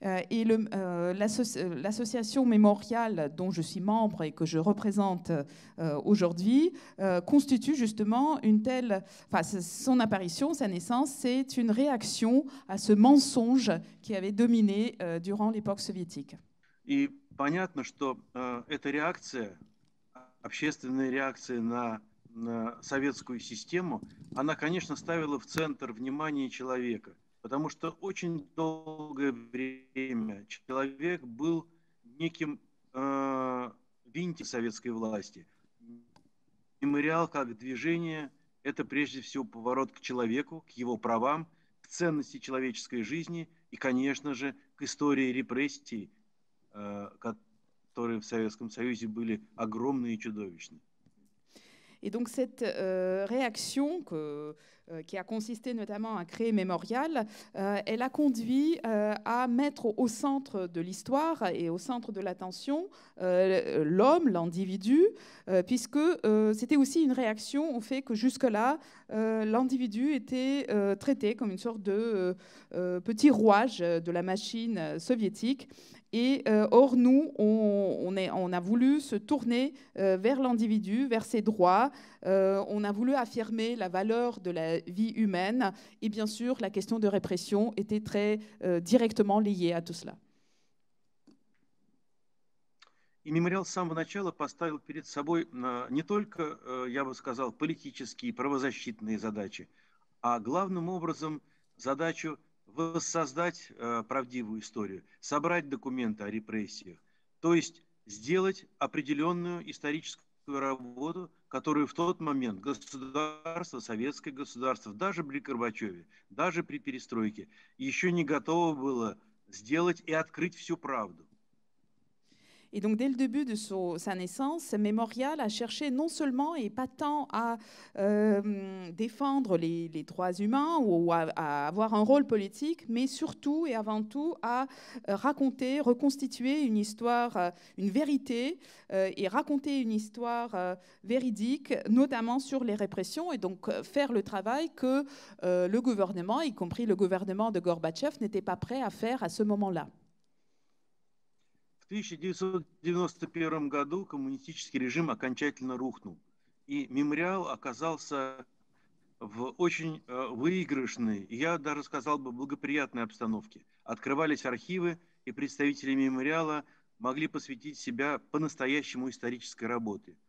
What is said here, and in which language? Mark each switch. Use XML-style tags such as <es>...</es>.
<fr>Et l'association Mémorial dont je suis membre et que je représente aujourd'hui constitue justement son apparition, sa naissance, c'est une réaction à ce mensonge qui avait dominé durant l'époque soviétique.</fr> <ru>И понятно, что эта реакция, общественная реакция на советскую систему, она, конечно, ставила в центр внимания человека, потому что очень долгое время человек был неким винтиком советской власти. Мемориал как движение – это прежде всего поворот к человеку, к его правам, к ценности человеческой жизни и, конечно же, к истории репрессий, которые в Советском Союзе были огромные и чудовищные.</ru> <fr>Et donc cette réaction qui a consisté notamment à créer Mémorial, elle a conduit à mettre au centre de l'histoire et au centre de l'attention l'homme, l'individu, puisque c'était aussi une réaction au fait que jusque-là, l'individu était traité comme une sorte de petit rouage de la machine soviétique. Et or, nous, on a voulu se tourner vers l'individu, vers ses droits. On a voulu affirmer la valeur de la vie humaine. Et bien sûr, la question de répression était très directement liée à tout cela.</fr> <ru>И мемориал с самого начала поставил перед собой не только, я бы сказал, политические, правозащитные задачи, а главным образом задачу воссоздать правдивую историю, собрать документы о репрессиях, то есть сделать определенную историческую работу, которую в тот момент государство, советское государство, даже при Горбачеве, даже при перестройке, еще не готово было сделать и открыть всю правду.</ru> <fr>Et donc, dès le début de sa naissance, Mémorial a cherché non seulement et pas tant à défendre les droits humains ou à avoir un rôle politique, mais surtout et avant tout à raconter, reconstituer une histoire, une vérité et raconter une histoire véridique, notamment sur les répressions, et donc faire le travail que le gouvernement, y compris le gouvernement de Gorbatchev, n'était pas prêt à faire à ce moment-là.</fr> <ru>В 1991 году коммунистический режим окончательно рухнул, и мемориал оказался в очень выигрышной, я даже сказал бы, благоприятной обстановке. Открывались архивы, и представители мемориала могли посвятить себя по-настоящему исторической работе.</ru>